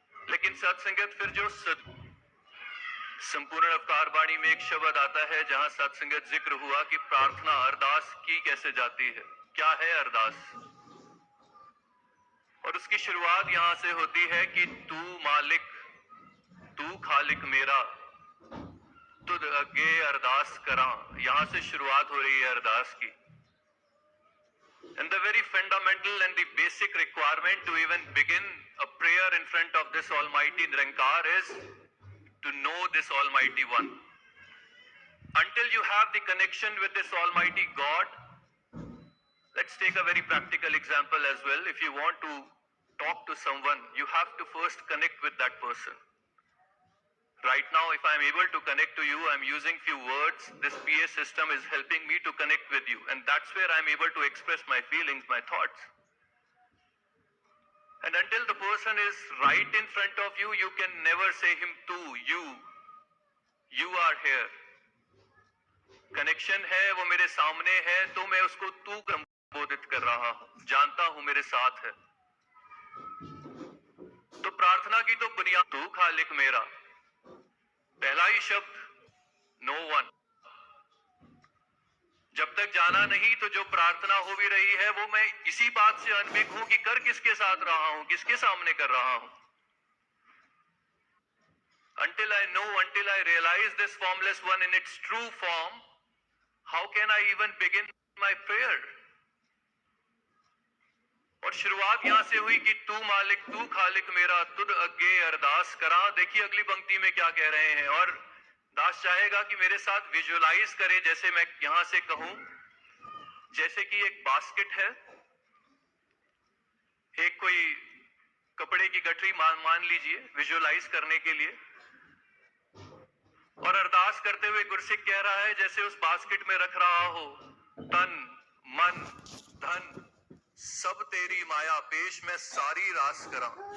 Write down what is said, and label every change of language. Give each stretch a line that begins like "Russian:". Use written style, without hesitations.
Hindi: लेकिन सत्संगत फिर जो संपूर्ण अवतार वाणी में एक शब्द आता है जहां सत्संगत जिक्र हुआ कि प्रार्थना अरदास की कैसे जाती है, क्या है अरदास, और उसकी शुरुआत यहां से होती है कि
Punjabi: तू मालिक, तू खालिक मेरा, तुद अगे अरदास करा।
Hindi: यहां से शुरुआत हो रही है अरदास की।
English: And the very fundamental and the basic requirement to even begin a prayer in front of this Almighty Nirankar is to know this Almighty One. Until you have the connection with this Almighty God, let's take a very practical example as well. If you want to talk to someone, you have to first connect with that person. Right now, if I'm able to connect to you, I'm using few words. This PA system is helping me to connect with you, and that's where I'm able to express my feelings, my thoughts. And until the person is right in front of you, you can never say him tu, you are here.
Hindi: Connection है, वो मेरे सामने है, तो मैं उसको तू संबोधित कर रहा हूं, जानता हूं मेरे साथ है। तो प्रार्थना की तो बुनियाद तू खालिक मेरा, पहला ही शब्द
English: No one.
Hindi: जब तक जाना नहीं तो जो प्रार्थना हो भी रही है वो मैं इसी बात से अनभिज्ञ हूं कि कर किसके साथ रहा हूं, किसके सामने कर रहा हूं।
English: Until I know, until I realize this formless one in its true form, how can I even begin my prayer?
Hindi: और शुरुआत यहां से हुई कि
Punjabi: तू मालिक तू खालिक मेरा, तुद अगे अरदास करा।
Hindi: देखिए अगली पंक्ति में क्या कह रहे हैं, और दास चाहेगा कि मेरे साथ विजुअलाइज करे, जैसे मैं यहां से कहूं, जैसे कि एक बास्केट है, एक कोई कपड़े की गठरी मान लीजिए विजुअलाइज करने के लिए, और अरदास करते हुए गुरसिक कह रहा है जैसे उस बास्केट में रख रहा हो
Punjabi: तन मन धन सब तेरी माया, पेश मैं सारी रास करा।